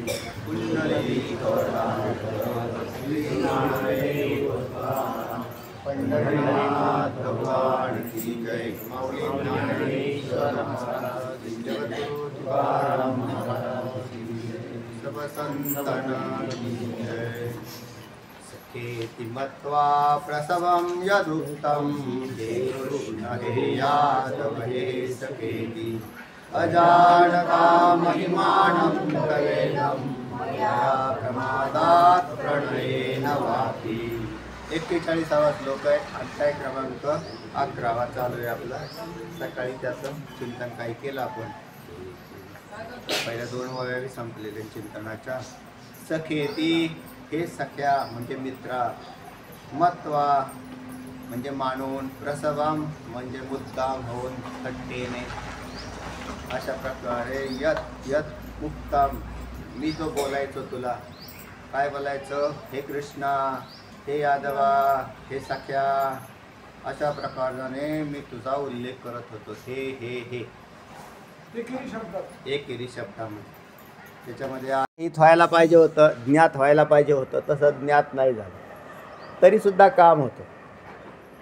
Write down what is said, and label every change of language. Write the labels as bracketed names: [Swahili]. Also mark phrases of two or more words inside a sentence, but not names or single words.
[Hindi] पुंडलिक वरदान श्री ज्ञानदेव तुकाराम पंढरीनाथ भगवान की जय। माऊली ज्ञानेश्वर महाराज की जय। जगद्गुरु तुकाराम महाराज की जय। सब संतांना की जय। [Sanskrit] सखेति मत्वा प्रसवं यदुक्तं देवो न हेयादवहे सखेति अजानता महिमानं तवेदं मया प्रमादात् प्रणयेन वापि। [Marathi] 41वा श्लोक आहे। अध्याय क्रमांक 11 चालू आहे आपला। सकाळी त्याचं चिंतन काय केलं आपण। पहिल्या 2 वळ्या संपलेले चिंतनाच्या। सखेती हे सख्या म्हणजे मित्रा, मत्वा म्हणजे मानून, प्रसवम म्हणजे मुद्दाम होऊन थट्टेने, अशा प्रकारे यत यत मुक्तम मी जो बोलायचो तुला काय बोलायचं, हे कृष्णा, हे यादवा, हे सख्या, अशा प्रकाराने मी तुझा उल्लेख करत होतो। हे एकेरी शब्दामध्ये त्याच्यामध्ये हित व्हायला पाहिजे होतं, ज्ञात व्हायला पाहिजे होतं, तसं ज्ञात नाही झालं तरीसुद्धा काम होतं।